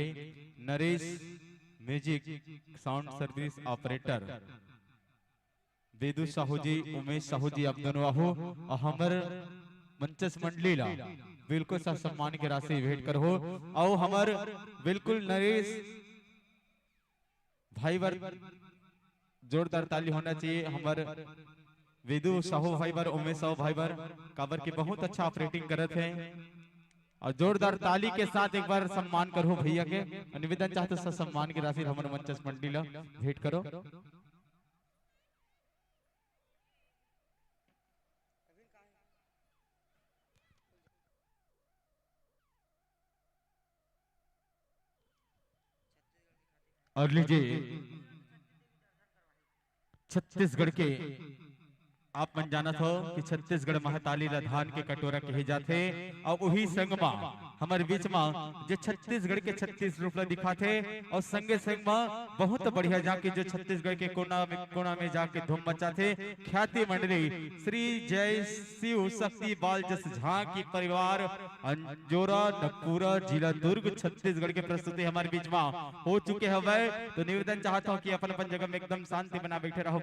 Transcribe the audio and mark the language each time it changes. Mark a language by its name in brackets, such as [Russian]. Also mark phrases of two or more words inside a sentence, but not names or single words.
[Chhattisgarhi] नरेश म्यूजिक साउंड सर्विस ऑपरेटर, वेदु साहू जी, उमेश साहू जी, आप दोनों आहो। हमर मंचस मंडली ला बिल्कुल सा सम्मान की राशि भेंट कर हो। आओ हमर बिल्कुल नरेश भाई वर जोरदार ताली होना चाहिए। हमार वेदु साहू भाई बर, उमेश साहू भाई बर काबर की बहुत अच्छा ऑपरेटिंग करत है, और जोरदार ताली के साथ एक बार सम्मान करो भैया के। निवेदन चाहते सम्मान की राशि हमारे मंचस मंडली ला भेंट करो। और लीजिए छत्तीसगढ़ के आप मन जानत हो कि छत्तीसगढ़ महाताली ला धान के कटोरा कहे जाते, और वही संग में हमारे बीच में जो छत्तीसगढ़ के 36 रूप ला दिखाते, और संगे संग में बहुत बढ़िया जाके जो छत्तीसगढ़ के कोना में जाके धूम मचाते ख्याति मंडली श्री जय शिव शक्ति बाल जस झा की परिवार अंजोरा नकपुरा जिला दुर्ग छत्तीसगढ़ के प्रस्तुति हमारे बीच में हो चुके हवे। तो निवेदन चाहता हूँ कि अपन अपन जगह में एकदम शांति बना बैठे रहो।